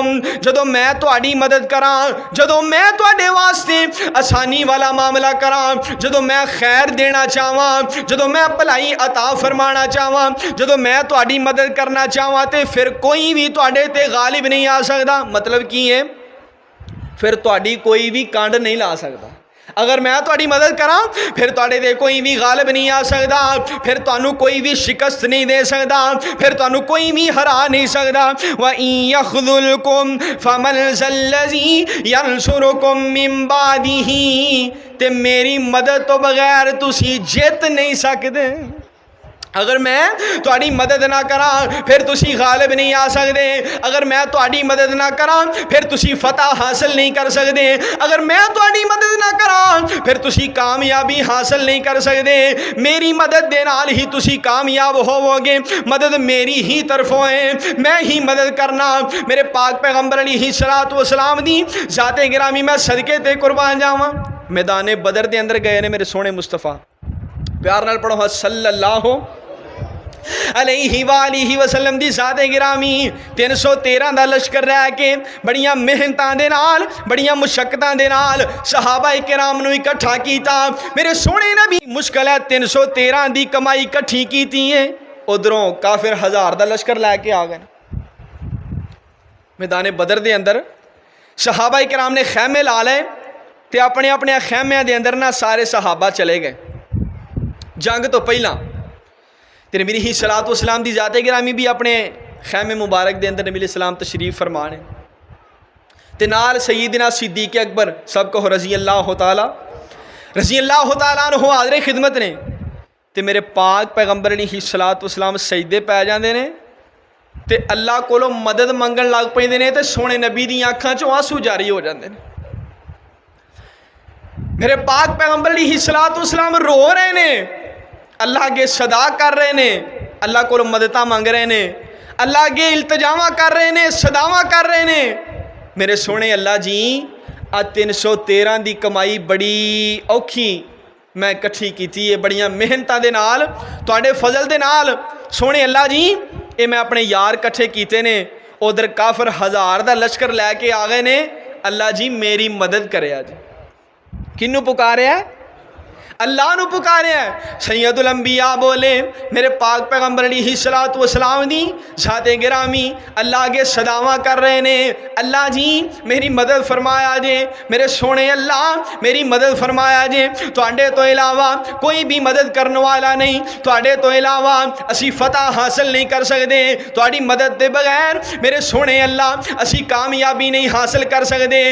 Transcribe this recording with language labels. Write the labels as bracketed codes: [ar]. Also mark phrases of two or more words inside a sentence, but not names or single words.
[pa] جدو میں تہاڈی مدد کراں, جدو میں تہاڈے واسطے آسانی والا معاملہ کراں, جدو میں خیر دینا چاہواں, جدو میں بھلائی عطا فرمانا چاہواں, جدو میں تہاڈی مدد کرنا چاہواں تے پھر کوئی بھی تہاڈے تے غالب نہیں آ سکتا. مطلب کی ہے, پھر تہاڈی کوئی بھی کانڈ نہیں لا سکتا. اگر میں تہاڈی مدد کراں پھر تہاڈے تے کوئی بھی غالب نہیں آ سکتا, پھر تانوں کوئی بھی شکست نہیں دے سکتا, پھر تانوں کوئی بھی ہرا نہیں سکتا. [ar] وَإِن يَخْذُلْكُمْ فَمَنْ ذَا الَّذِي يَنْصُرُكُمْ مِنْ بَعْدِهِ, [pa] تے میری مدد تو بغیر تسی جیت نہیں سکتے. اگر میں تہاڈی مدد نہ کراں پھر تسی غالب نہیں آ سکتے, اگر میں تہاڈی مدد نہ کراں پھر تسی فتح حاصل نہیں کر سکتے, اگر میں تہاڈی مدد نہ کراں پھر تسی کامیابی حاصل نہیں کر سکتے. میری مدد دے نال ہی تسی کامیاب ہوو گے, مدد میری ہی طرفوں ہے, میں ہی مدد کرنا. میرے پاک پیغمبر [ar] علیہ الصلوۃ والسلام [pa] دی ذات گرامی میں صدقے تے قربان جاواں. میدان بدر دے اندر گئے نے میرے سونے مصطفیٰ, پیار نال پڑھو [ar] صلی اللہ علیہ وآلہ وسلم [pa] دی ذات گرامی 313 دا لشکر رہ کے بڑیاں محنتاں دے نال بڑیاں مشقتاں دے نال صحابہ کرام نو اکٹھا کیتا. میرے سونے نبی مشکل ہے 313 دی کمائی اکٹھی کیتی ہے, ادھروں کافر 1000 دا لشکر لے کے آ گئے. میدان بدر دے اندر صحابہ کرام نے خیمے لا لے تے اپنے اپنے خیمے دے اندر نہ سارے صحابہ چلے گئے. جنگ تو پہلا تے نبی [ar] علیہ الصلوۃ والسلام [pa] دی ذات گرامی بھی اپنے خیمے مبارک دے اندر نبی [ar] علیہ السلام [pa] تشریف فرمانے تے نال سیدنا صدیق اکبر سب کو [ar] رضی اللہ تعالی عنہ [pa] حاضر خدمت نے. تے میرے پاک پیغمبر [ar] علیہ الصلوۃ والسلام [pa] سجدے پہ جاندے نے تے اللہ کولوں مدد منگن لگ پیندے نے تے سونے نبی دی آنکھاں چوں آنسو جاری ہو جاندے نے. میرے پاک پیغمبر [ar] علیہ الصلوۃ والسلام [pa] رو رہے نے, اللہ کے صدا کر رہے نے, اللہ کو مدداں مانگ رہے نے, اللہ کے التجاواں کر رہے نے, صداواں کر رہے نے. میرے سونے اللہ جی 313 دی کمائی بڑی اوکھی میں کٹھی کیتی ہے, بڑیاں محنتاں دے نال تواڈے فضل دے نال. سونے اللہ جی اے میں اپنے یار کٹھے کیتے نے, ادھر کافر 1000 دا لشکر لے کے آ گئے نے, اللہ جی میری مدد کرے. جی کنوں پکارے ہے؟ اللہ نو پکارے ہیں. سید الانبیاء بولے میرے پاک پیغمبر [ar] علیہ الصلوۃ والسلام [pa] دی ذات گرامی اللہ کے صداواں کر رہے نے, اللہ جی میری مدد فرمایا جے, میرے سونے اللہ میری مدد فرمایا جے, تواڈے تو علاوہ کوئی بھی مدد کرنے والا نہیں, تواڈے تو علاوہ اسی فتح حاصل نہیں کر سکتے, تواڈی مدد دے بغیر میرے سونے اللہ اسی کامیابی نہیں حاصل کر سکتے.